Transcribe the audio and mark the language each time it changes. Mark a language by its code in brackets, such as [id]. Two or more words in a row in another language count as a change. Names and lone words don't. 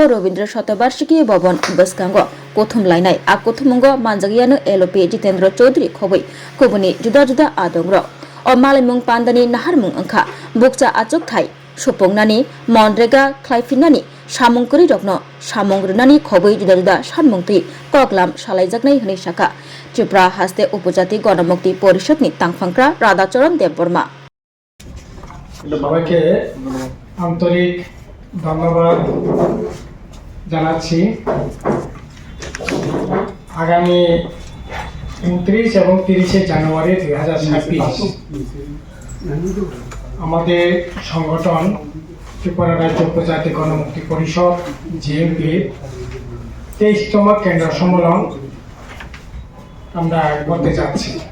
[trp] रवीन्द्र शतबार्षिकी भवन बसकांग कोथुमलायनाय आ कोथुमंग मानजागियानो एलपि जितेन्द्र चौधरी खबै कुबुनि जुदा जुदा आदंर अमालिमुं पान्दानि नाहारमुं अंखा बुकचा आचक थाय सुपुंनानि मनरेगा ख्लायफिननानि सामुंकरि रत्न सामुंग्रनानि खबै जुदा जुदा सानमुंथि ककलाम सालायजाकनाय हनै शाखा त्रिपुरा हास्ते उपजाति गणमुक्ति परिषदनि तांगफांक्रा राधाचरण देवबर्मा [bn] সবাইকে আন্তরিক ধন্যবাদ জানাচ্ছি। আগামী 29 এবং 30 জানুয়ারি 2026 আমাদের সংগঠন ত্রিপুরা রাজ্য উপজাতি গণমুক্তি পরিষদ জিএমপি 23তম কেন্দ্র সম্মেলন আমরা করতে যাচ্ছি।